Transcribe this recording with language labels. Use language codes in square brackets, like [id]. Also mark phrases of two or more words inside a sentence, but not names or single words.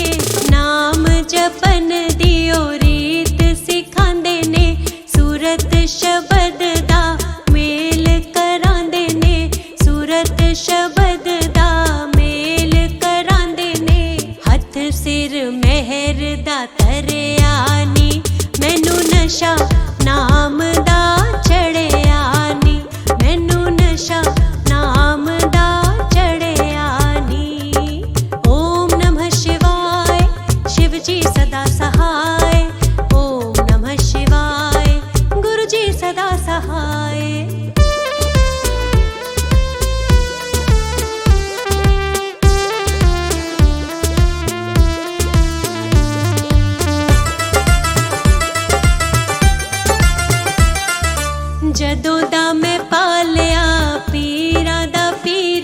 [pa] ਨਾਮ ਜਪਨ ਦਿਓ ਰੀਤ ਸਿਖਾਂਦੇ ਨੇ, ਸੂਰਤ ਸ਼ਬਦ ਦਾ ਮੇਲ ਕਰਾਂਦੇ ਨੇ, ਸੂਰਤ ਸ਼ਬਦ ਦਾ ਮੇਲ ਕਰਾਂਦੇ ਨੇ। ਹੱਥ ਸਿਰ ਮਿਹਰ ਦਾ ਧਰਿਆ ਨੀ, ਮੈਨੂੰ ਨਸ਼ਾ ਨਾਮ ਦਾ ਚੜ੍ਹਿਆ ਨੀ, ਮੈਨੂੰ ਨਸ਼ਾ ਨਾਮ ਦਾ ਚੜ੍ਹਿਆ ਨੀ। [sa] ओम नमः शिवाय, [hi] शिव जी सदा सहाय। [sa] ओम नमः शिवाय, [hi] गुरु जी सदा सहाय। [pa] ਜਦੋਂ ਦਾ ਮੈਂ ਪਾਲਿਆ ਪੀਰਾਂ ਦਾ ਪੀਰ